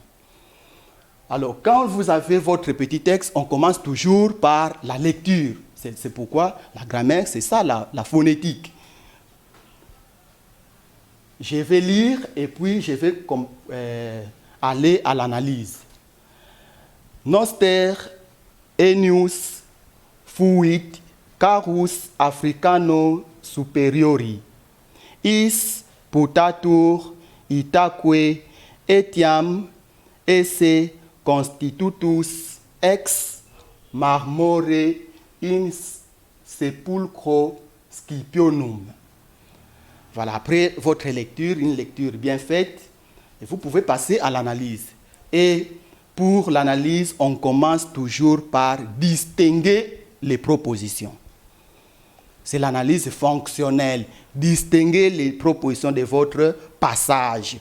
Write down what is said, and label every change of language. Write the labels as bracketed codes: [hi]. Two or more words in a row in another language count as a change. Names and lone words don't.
[fr] Alors, quand vous avez votre petit texte, on commence toujours par la lecture. C'est pourquoi la grammaire, c'est ça, la phonétique. Je vais lire et puis je vais aller à l'analyse. [la] Noster enius fuit carus africano superiori, is putatur itaque etiam esse constitutus ex marmore in sepulcro Scipionum. [fr] Voilà, après votre lecture, une lecture bien faite, vous pouvez passer à l'analyse. Et pour l'analyse, on commence toujours par distinguer les propositions. C'est l'analyse fonctionnelle. Distinguer les propositions de votre passage.